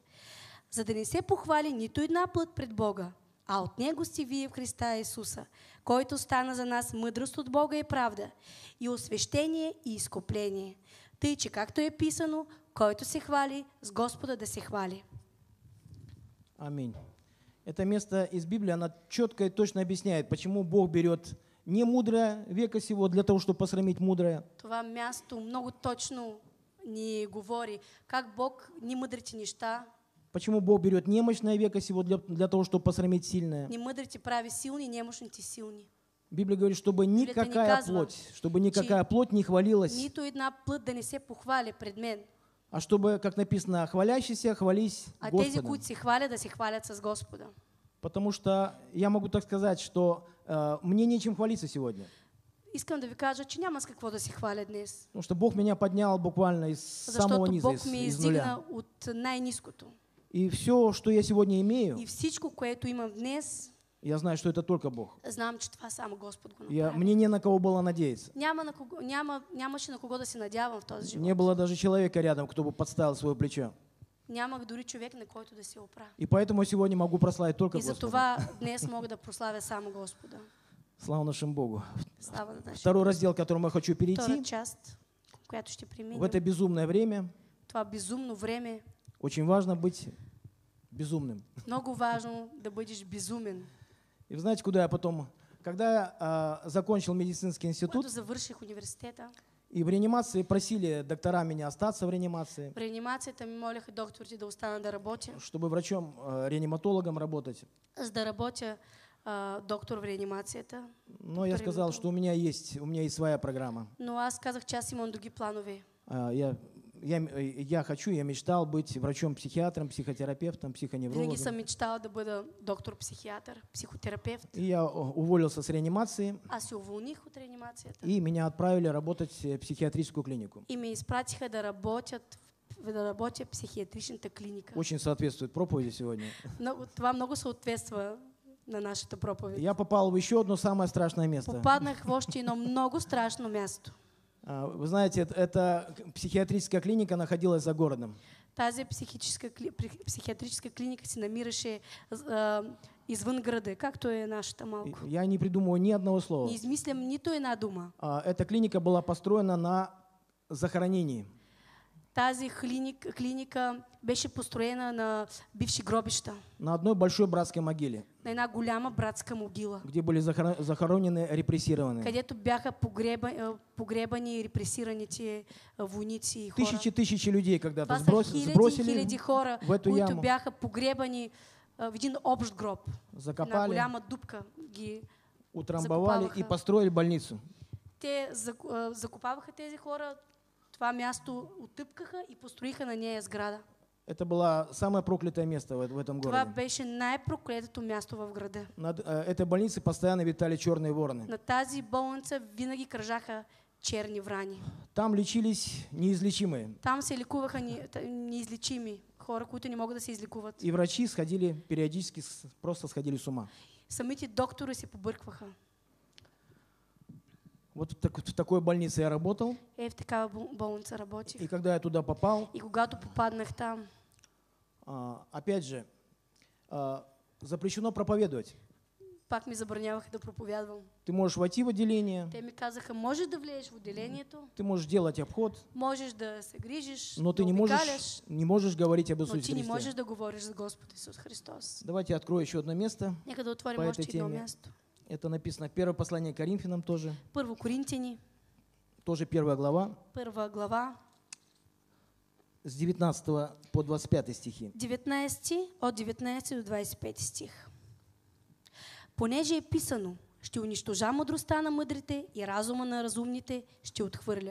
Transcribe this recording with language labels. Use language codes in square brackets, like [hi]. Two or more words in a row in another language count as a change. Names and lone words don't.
[bg] За да не се похвали нито една плът пред Бога, а от Него сте вие в Христа Исуса, който стана за нас мъдрост от Бога и правда, и освещение и изкупление. Тъй, че както е писано, който се хвали, с Господа да се хвали. [ru] Аминь. Это место из Библии, оно четко и точно объясняет, почему Бог берет не мудрое века сего для того, чтобы посрамить мудрое. [bg] Това място много точно ни говори как Бог ни мъдрите неща, [ru] Почему Бог берет немощное века сего для того, чтобы посрамить сильное. [bg] ни мъдрите прави силни, немощните силни. [ru] Библия говорит, чтобы никакая плоть не хвалилась, [bg] Нито една плът да не се похвали пред мен, [ru] а чтобы, как написано, хвалящийся хвались [bg] а тези, [ru] Господом. [bg] които се хвалят, да се хвалят с Господа. [ru] Потому что я могу так сказать, что мне нечем хвалиться сегодня. [bg] Искам да ви кажа, че няма с какво да се хваля днес. [ru] Потому что Бог меня поднял буквально из самого [bg] Защото [ru] низа, [bg] Бог ме [ru] из нуля. [bg] издигна от най-ниското. [ru] И все, что я сегодня имею, [bg] И всичко, което имам днес, [ru] я знаю, что это только Бог. [bg] знам, че това само Господ го направи. [ru] Мне не на кого было надеяться. [bg] Нямаше на кого да се надявам в този живот. [ru] Не было даже человека рядом, кто бы подставил свое плечо. [bg] Нямах дори човек, на който да се опра. [ru] И поэтому сегодня могу прославить только [bg] И за [ru] Господа. [bg] това днес мога да прославя само Господа. [ru] Слава нашему Богу. [bg] Слава на нашия [ru] Второй раздел, к которому я хочу [bg] Втора [ru] перейти, [bg] част, която ще [ru] в [bg] преминем. [ru] это безумное время [bg] Това безумно време, [ru] очень важно быть безумным. [bg] много важно да бъдеш безумен. [ru] И вы знаете, куда я потом... Когда я закончил медицинский институт, [bg] Когато завърших университета, [ru] и в реанимации просили доктора меня остаться в реанимации, [bg] в реанимацията ми молеха докторите да остана да работя, [ru] чтобы врачом-реаниматологом работать. [bg] за да работя доктор в реанимацията. [ru] Но я сказал, что у меня есть своя программа. [bg] Но аз казах, че аз имам други планове. [ru] Я мечтал быть врачом-психиатром, психотерапевтом, [bg] Винаги [ru] психоневрологом. [bg] съм мечтала да бъда доктор-психиатър, психотерапевт. [ru] И я уволился с реанимации, [bg] Аз се уволних от реанимацията [ru] и меня отправили работать в психиатрическую клинику. [bg] и ме изпратиха да работя в психиатричната клиника. [ru] Очень соответствует проповеди сегодня. [bg] Това много съответства на нашата проповед. [ru] Я попал в еще одно самое страшное место. [bg] Попаднах в още едно много страшно място. [ru] Вы знаете, эта психиатрическая клиника находилась за городом. [bg] Тази психиатрическа клиника се намираше извън града, както е нашата малко. [ru] Я не придумываю ни одного слова. [bg] Не измислям нито една дума. [ru] Эта клиника была построена на захоронении. [bg] Тази клиника беше построена на бивши гробища. [ru] На одной большой братской могиле, [bg] На една голяма братска могила, [ru] где были захоронены репрессированные. [bg] където бяха погребани репресираните войници и хора. [ru] Тысячи людей когда-то [bg] Това са [ru] сбросили [bg] хиляди хора, [ru] в эту [bg] които [ru] яму, [bg] бяха погребани в един общ гроб. Една [ru] закопали, [bg] голяма дупка ги [ru] утрамбовали и [bg] закопаваха. [ru] построили больницу. [bg] Те закопаваха тези хора, това място отъпкаха и построиха на нея сграда. [ru] Это было самое проклятое место в этом [bg] Това [ru] городе. [bg] беше най-проклетото място в града. [ru] Над этой больницей постоянно витали черные вороны. [bg] На тази болница винаги кръжаха черни врани. [ru] Там лечились неизлечимые. [bg] Там се лекуваха неизлечими хора, които не могат да се излекуват. [ru] И врачи периодически просто сходили с ума. [bg] Самите доктори се побъркваха. [ru] Вот в такой больнице я работал. [bg] В такава болница работих. [ru] И когда я туда попал, [bg] И когато попаднах там, [ru] опять же, запрещено проповедовать. [bg] Пак ми забраняваха да проповядвам. [ru] Ты можешь войти в отделение, [bg] Те ми казаха, можеш да влезеш в отделението, [ru] ты можешь делать обход, [bg] можеш да се грижиш, [ru] но [bg] да [ru] ты [bg] обикаляш, [ru] не можешь говорить об [bg] но [ru] Иисусе [bg] ти не можеш [ru] Христе. [bg] да говориш за Господ Исус Христос. [ru] Давайте я открою еще одно место. [bg] Нека да отворим [ru] По этой [bg] още едно [ru] теме. [bg] място. [ru] Это написано первое послание к Коринфянам тоже. [bg] Първо Коринтияни, [ru] Тоже 1 глава, [bg] първа глава, [ru] с 19 по 25 стихи. [bg] 19, от 19 до 25 стих. Понеже е писано, ще унищожа мъдростта на мъдрите и разума на разумните ще отхвърля.